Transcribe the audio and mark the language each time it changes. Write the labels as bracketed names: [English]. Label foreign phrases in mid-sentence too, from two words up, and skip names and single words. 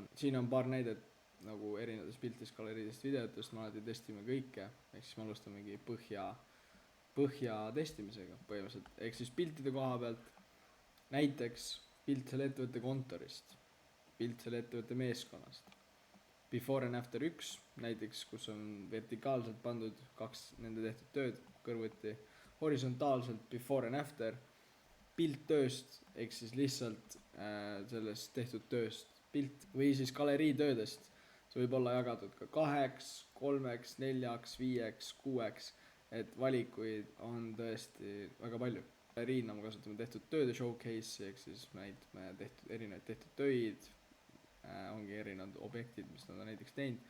[Estonian] Siin on paar näidet nagu erinevatest piltidest, galeriidest, videotest, me alati testime kõike, ehk siis me alustamegi põhja testimisega põhimõtteliselt, ehk siis piltide koha pealt, näiteks pilt selle ettevõtte kontorist, pilt selle ettevõtte meeskonnast, [English] before and after [Estonian] 1 näiteks, kus on vertikaalselt pandud 2 nende tehtud tööd kõrvuti, horisontaalselt [English] before and after, [Estonian] pilt tööst, ehk siis lihtsalt sellest tehtud tööst pilt, või siis galerii töödest. See võib olla jagatud ka 2, 3, 4, 5, 6, et valikuid on tõesti väga palju. Galeriina me kasutame tehtud tööde showcase'i, ehk siis me näitame erinevaid tehtud töid, ongi erinevad objektid, mis nad on näiteks teinud.